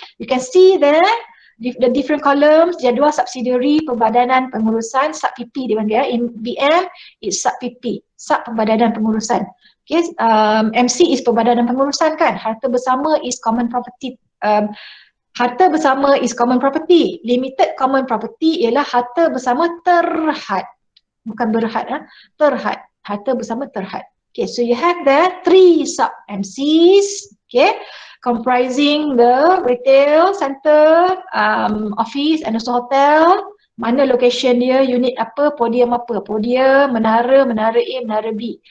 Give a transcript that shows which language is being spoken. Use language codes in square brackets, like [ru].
[en] You can see there the different columns, jadual subsidiary, perbadanan pengurusan, [ms] sub-PP dia panggil. [en] In BM, it's sub-PP, sub perbadanan pengurusan. Okay, MC is perbadanan pengurusan kan. Harta bersama is common property. Harta bersama is common property. [ms] Limited common property ialah harta bersama terhad. Bukan berhad, terhad. Harta bersama terhad. [en] Okay, so you have the 3 sub-MCs, okay, comprising the retail center, office and also hotel. [ms] Mana location dia, unit apa, podium apa. Podium, menara, menara A, menara B.